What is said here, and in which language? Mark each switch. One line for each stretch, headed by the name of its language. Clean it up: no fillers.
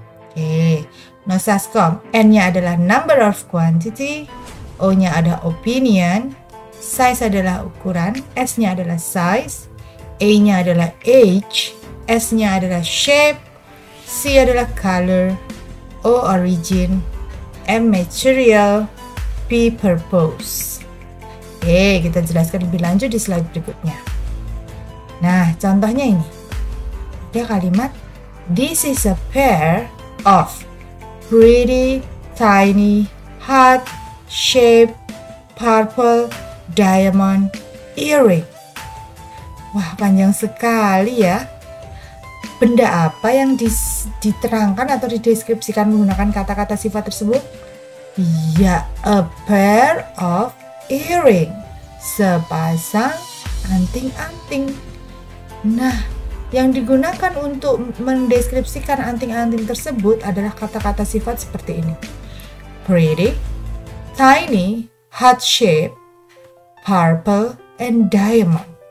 Indonesian: Oke, nosascom. N-nya adalah number of quantity, O-nya ada opinion, size adalah ukuran, S-nya adalah size, A-nya adalah age, S-nya adalah shape, C adalah color, O origin, M material, P purpose. Oke, kita jelaskan lebih lanjut di slide berikutnya. Nah, contohnya ini. Ada kalimat,
English: this is a pair of pretty, tiny, heart-shaped, purple, diamond earring.
Indonesian: Wah, panjang sekali ya. Benda apa yang diterangkan atau dideskripsikan menggunakan kata-kata sifat tersebut?
English: Ya, a pair of earring.
Indonesian: Sepasang anting-anting. Nah, yang digunakan untuk mendeskripsikan anting-anting tersebut adalah kata-kata sifat seperti ini.
English: Pretty, tiny, heart-shaped, purple, and diamond.